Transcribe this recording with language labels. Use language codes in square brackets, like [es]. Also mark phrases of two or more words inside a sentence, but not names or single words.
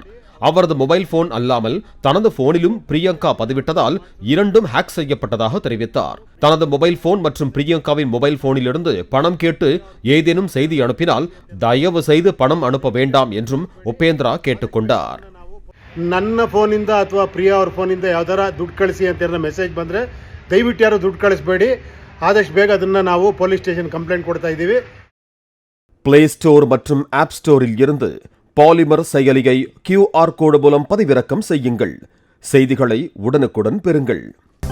[ta] அவரது [en] mobile phone [ta] அல்லாமல் தனது போனிலும் பிரியங்கா பதிவிட்டதால் இரண்டும் ஹேக் செய்யப்பட்டதாக தெரிவித்தார். தனது [en] mobile phone [ta] மற்றும் பிரியங்காவின் [en] mobile phoneலிருந்து [ta] பணம் கேட்டு ஏதேனும் செய்தி அனுப்பினால் தயவு செய்து பணம் அனுப்ப வேண்டாம் என்றும் உபேந்திரா கேட்டுக்கொண்டார். [kn] ನನ್ನ ಫೋನಿಂದ ಅಥವಾ ಪ್ರಿಯಾ ಅವ್ರ ಫೋನಿಂದ ಯಾವ್ದಾರ ದುಡ್ಡು ಕಳಿಸಿ ಅಂತ ಮೆಸೇಜ್ ಬಂದರೆ ದಯವಿಟ್ಟು ಯಾರು ದುಡ್ಡು ಕಳಿಸಬೇಡಿ. ಆದಷ್ಟು ಬೇಗ ಅದನ್ನು ನಾವು [en] police station [kn] ಕಂಪ್ಲೇಂಟ್ ಕೊಡ್ತಾ ಇದ್ದೀವಿ. [ta] பிளே ஸ்டோர் மற்றும் ஆப் ஸ்டோரில் இருந்து பாலிமர் செயலியை [en] QR code [ta] மூலம் பதிவிறக்கம் செய்யுங்கள். செய்திகளை உடனுக்குடன் பெறுங்கள்.